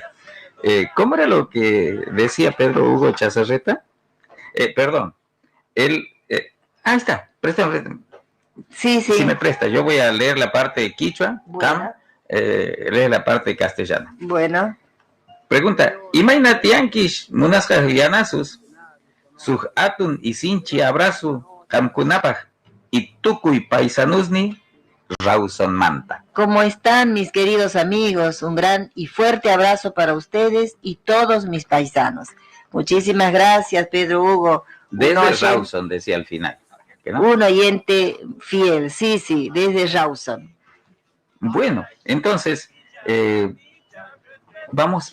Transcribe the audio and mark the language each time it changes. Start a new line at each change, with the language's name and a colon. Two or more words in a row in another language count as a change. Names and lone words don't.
Spanish: ¿Cómo era lo que decía Pedro Hugo Chazarreta? Perdón, él... ahí está, préstame. Sí. Si me presta, yo voy a leer la parte de quichua, lee la parte castellana. Bueno. Pregunta,
Quechua: ¿Imaina tianquish munasjas llanasus? Suj atun y sinchi abrazo, kamkunapaj, y tukuy paisanusni, Rawson Manta.
Spanish: ¿Cómo están mis queridos amigos? Un gran y fuerte abrazo para ustedes y todos mis paisanos. Muchísimas gracias, Pedro Hugo. Desde Rawson, decía al final. ¿No? Un oyente fiel, sí, desde Rawson. Bueno, entonces, vamos...